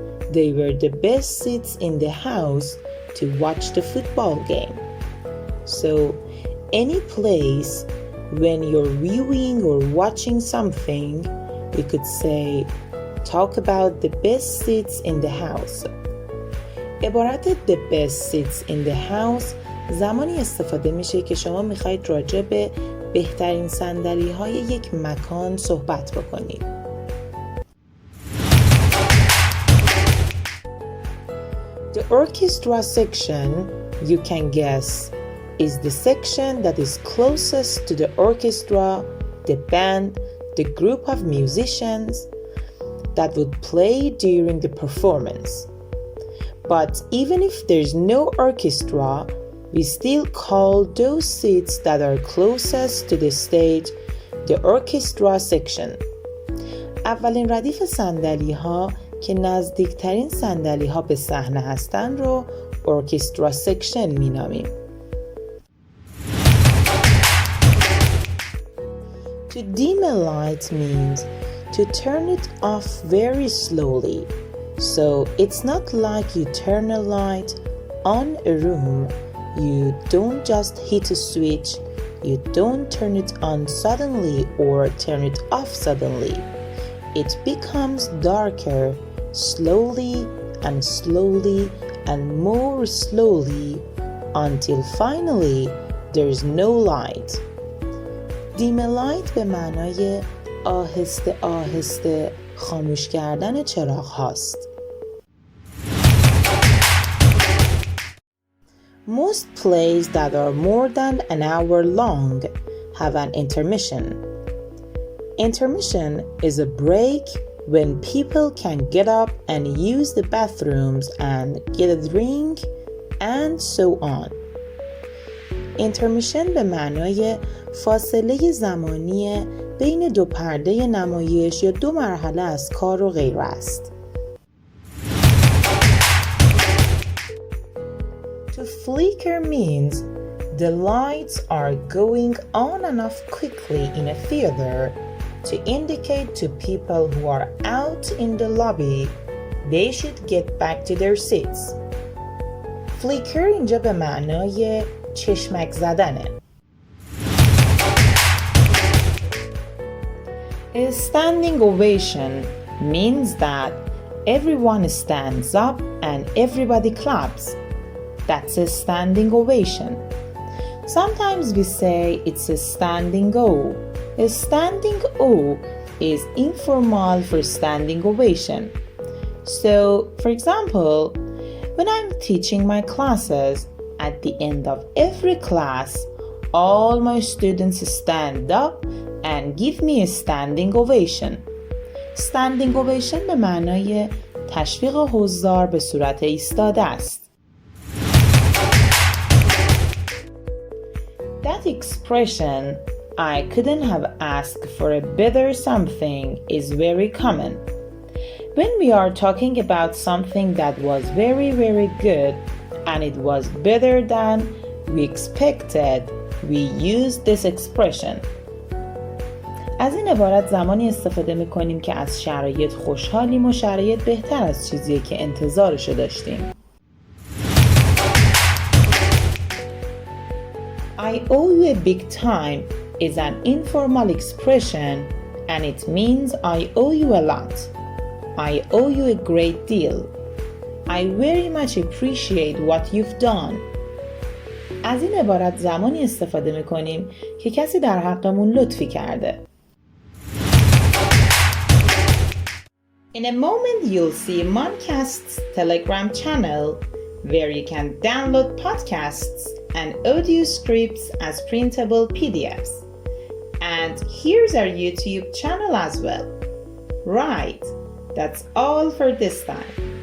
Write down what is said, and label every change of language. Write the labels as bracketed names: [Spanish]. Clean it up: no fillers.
[English] They were the best seats in the house to watch the football game. So, any place when you're viewing or watching something, we could say, talk about the best seats in the house. [Persian] عبارت [English] the best seats in the house [Persian] زمانی استفاده میشه که شما میخواید راجع به بهترین صندلی های یک مکان صحبت بکنید. [English] The orchestra section, you can guess, is the section that is closest to the orchestra, the band, the group of musicians that would play during the performance. But even if there's no orchestra, we still call those seats that are closest to the stage the orchestra section. [Persian] اولین ردیف صندلی ها که نزدیکترین صندلی ها به صحنه هستن رو ارکسترا سکشن می نامیم. [English] To dim a light means to turn it off very slowly. So it's not like you turn a light on a room. You don't just hit a switch. You don't turn it on suddenly or turn it off suddenly. It becomes darker slowly and slowly and more slowly until finally there's no light. Dim a light [Persian] به معنای آهسته آهسته خاموش کردن چراغهاست. [English] Most plays that are more than an hour long have an intermission. Intermission is a break when people can get up and use the bathrooms and get a drink and so on. [Persian] Intermission به معنای فاصله زمانی بین دو پرده نمایش یا دو مرحله از کار و غیره است. [English] To flicker means the lights are going on and off quickly in a theater to indicate to people who are out in the lobby they should get back to their seats. [Persian] Flicker اینجا به معنای چشمک زدنه. [English] A standing ovation means that everyone stands up and everybody claps. That's a standing ovation. Sometimes we say it's a standing O. A standing O is informal for standing ovation. So, for example, when I'm teaching my classes, at the end of every class, all my students stand up and give me a standing ovation. Standing ovation [Persian] به معنای تشویق حضار به صورت ایستاده است. [English] That expression, I couldn't have asked for a better something, is very common. When we are talking about something that was very, very good and it was better than we expected, we use this expression. [Persian] از این عبارت زمانی استفاده می‌کنیم که از شرایط خوشحالیم و شرایط بهتر از چیزیه که انتظارشو داشتیم. [English] I owe you a big time is an informal expression and it means I owe you a lot. I owe you a great deal. I very much appreciate what you've done. [Persian] از این عبارت زمانی استفاده می‌کنیم که کسی در حقمون لطفی کرده. [English] In a moment you'll see Mانکست's Telegram channel where you can download podcasts and audio scripts as printable PDFs. And here's our YouTube channel as well. Right, that's all for this time.